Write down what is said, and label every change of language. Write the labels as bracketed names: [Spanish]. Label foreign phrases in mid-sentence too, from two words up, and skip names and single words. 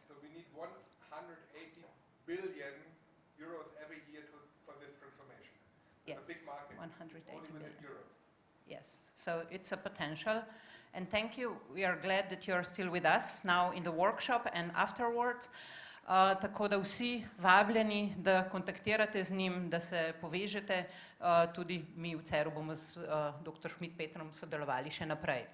[English] So we need 180 billion euros every year for this transformation. Yes, a big market, 180 only within billion. Europe. Yes, so it's a potential. And thank you, we are glad that you are still with us now in the workshop and afterwards. [Slovenian] Tako da vsi vabljeni, da kontaktirate z njim, da se povežete, tudi mi v CER-u bomo z dr. Schmidpeterom sodelovali še naprej.